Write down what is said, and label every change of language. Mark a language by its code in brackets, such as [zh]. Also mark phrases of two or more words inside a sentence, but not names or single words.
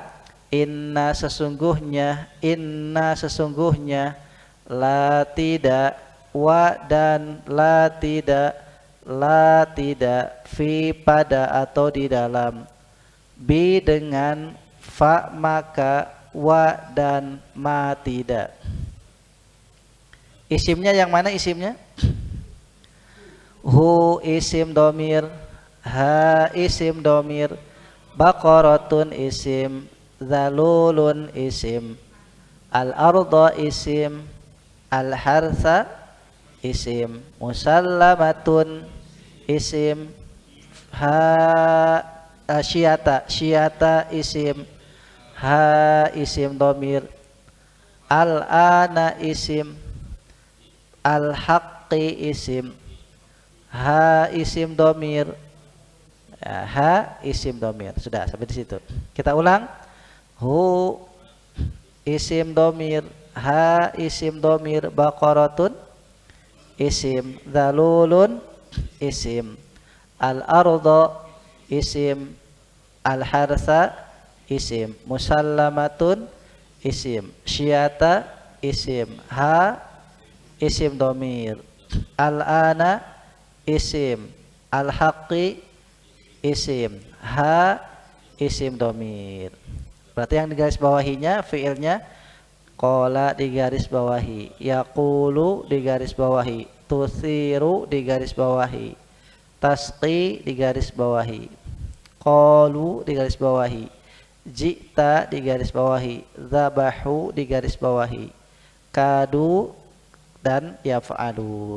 [id] Inna sesungguhnya la tidak, wa dan la tidak, la tidak fi pada atau di dalam, bi dengan fa maka, wa dan ma tidak. Isimnya yang mana isimnya? [ar] هو اسم ضمير, ها اسم ضمير، بقرةٌ اسم، ذلولٌ اسم، الأرض اسم، الحرث اسم، مسلّمةٌ اسم، ها شية اسم، ها اسم ضمير، الآن اسم، الحقّ اسم، ها اسم ضمير، يا، ها اسم ضمير. [id] Sudah sampai di situ. Kita ulang. [ar] هو اسم ضمير, ها اسم ضمير، بقرةٌ اسم, ذلولٌ اسم، الأرض اسم، الحرث اسم، مسلّمةٌ اسم، شية اسم، ها اسم ضمير، الآن اسم، الحقّ اسم، ها اسم ضمير. [id] Berarti yang digaris bawahinya fiilnya qala digaris bawahi, yaqulu digaris bawahi, tusiru digaris bawahi, tasqi digaris bawahi, qalu digaris bawahi, jita digaris bawahi, zabahu digaris bawahi, kadu dan yaf'alun.